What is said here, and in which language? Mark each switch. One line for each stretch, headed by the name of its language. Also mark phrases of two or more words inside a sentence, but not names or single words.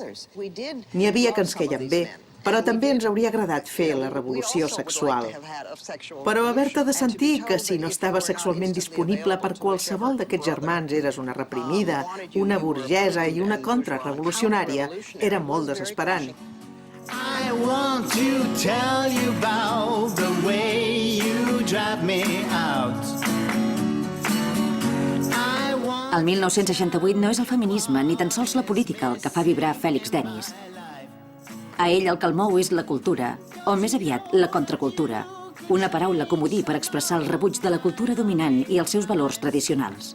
Catalan: N'hi havia que ens queien bé, però també ens hauria agradat fer la revolució sexual. Però haver-te de sentir que si no estava sexualment disponible per qualsevol d'aquests germans eres una reprimida, una burgesa i una contrarrevolucionària era molt desesperant.
English: I want to tell you about the way you drive me out.
Catalan: El 1968 no és el feminisme ni tan sols la política el que fa vibrar Félix Denis. A ell el que el mou és la cultura, o més aviat la contracultura, una paraula comodí per expressar el rebuig de la cultura dominant i els seus valors tradicionals.